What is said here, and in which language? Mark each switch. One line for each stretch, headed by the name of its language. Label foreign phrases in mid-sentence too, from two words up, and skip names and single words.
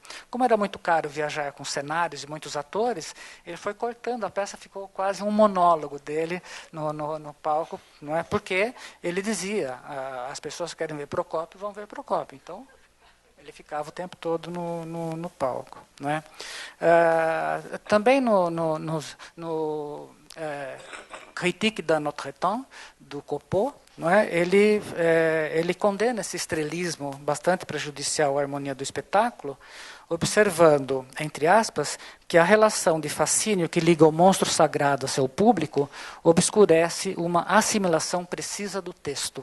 Portuguese: Como era muito caro viajar com cenários e muitos atores, ele foi cortando, a peça ficou quase um monólogo dele no palco, não é? Porque ele dizia, as pessoas que querem ver Procópio vão ver Procópio. Então, ele ficava o tempo todo no palco. Não é? Também no Critique d'un autre temps, do Copeau, não é? Ele condena esse estrelismo bastante prejudicial à harmonia do espetáculo, observando, entre aspas, que a relação de fascínio que liga o monstro sagrado a seu público obscurece uma assimilação precisa do texto.